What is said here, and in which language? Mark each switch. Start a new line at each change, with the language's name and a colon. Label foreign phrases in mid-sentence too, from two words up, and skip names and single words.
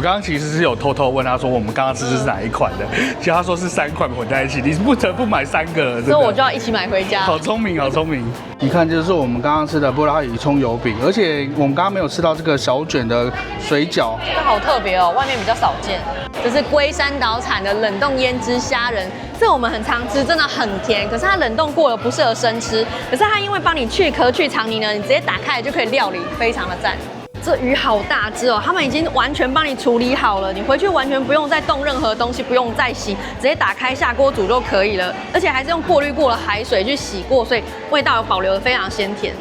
Chinese: 剛剛其實是有偷偷問他說，我們剛剛吃的是哪一款的？其實他說是3款混在一起，你不得不買3個，所以我就要一起買回家。好聰明，好聰明！你看，就是我們剛剛吃的布拉提蔥油餅，而且我們剛剛沒有吃到這個小卷的水餃，這個好特別哦，外面比較少見。這是龜山島產的冷凍胭脂蝦仁，這我們很常吃，真的很甜，可是它冷凍過了，不適合生吃。可是它因為幫你去殼去腸泥呢，你直接打開就可以料理，非常的讚。這魚好大隻哦，他們已經完全幫你處理好了，你回去完全不用再動任何東西，不用再洗，直接打開下鍋煮就可以了。而且還是用過濾過的海水去洗過，所以味道有保留的非常鮮甜。